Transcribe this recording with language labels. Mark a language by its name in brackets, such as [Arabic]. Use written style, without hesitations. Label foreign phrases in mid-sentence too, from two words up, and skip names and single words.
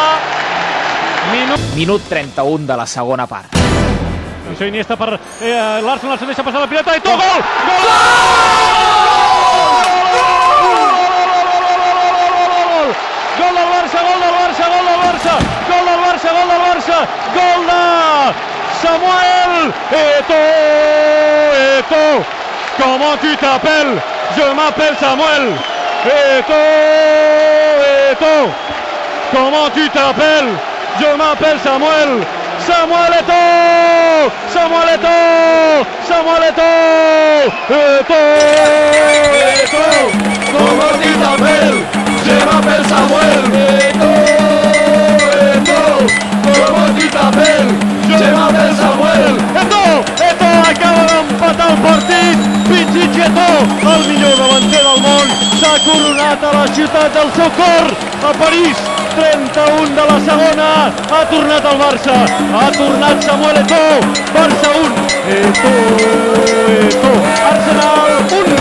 [Catalan] Minut 31 de la segona part. Això Iniesta per l'Arsenal, se deixa passar la pilota i tot, gol! Gol del Barça, gol del Barça, gol del Barça, gol del Barça, gol del Barça, gol de Samuel Eto'o. [French] Comment tu t'appelles? Je m'appelle Samuel Eto'o. Comment tu t'appelles? Je m'appelle Samuel. Samuel Eto'o! Samuel Eto'o! Samuel Eto'o! Eto'o! Comment tu t'appelles? Je m'appelle Samuel. Eto'o! Comment tu t'appelles? Je m'appelle Samuel. [Catalan] Eto'o acaba d'empatar el partit. Pichichi Eto'o, el millor davanter del món, s'ha coronat a la ciutat del seu cor, a París. 31 de la segona, ha tornat el Barça, ha tornat Samuel Eto'o, Barça 1, Eto'o, Arsenal 1.